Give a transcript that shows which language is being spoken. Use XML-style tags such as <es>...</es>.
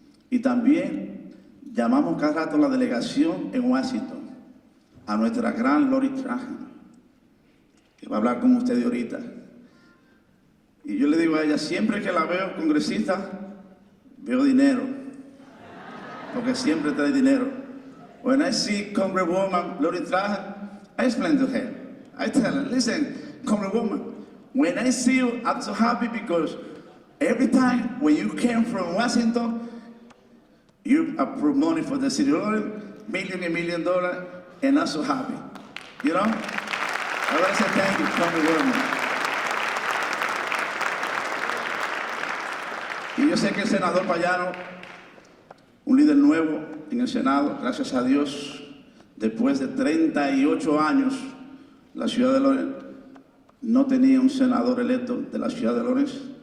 <es>Y también llamamos cada rato a la delegación en Washington, a nuestra gran Lori Trajan, que va a hablar con ustedes ahorita. Y yo le digo a ella, siempre que la veo congresista, veo dinero, porque siempre trae dinero.</es> <en>When I see Congresswoman Lori Trajan, I explain to her. I tell her, listen, Congresswoman, when I see you, I'm so happy because every time when you came from Washington, you approve money for the city of Lawrence, $1 million, and I'm so happy. You know? I want to say thank you, Congresswoman.</en> <es>Y yo sé que el senador Payano, un líder nuevo en el Senado, gracias a Dios, después de 38 años, la ciudad de Lorenz no tenía un senador electo de la ciudad de Lorenz.</es>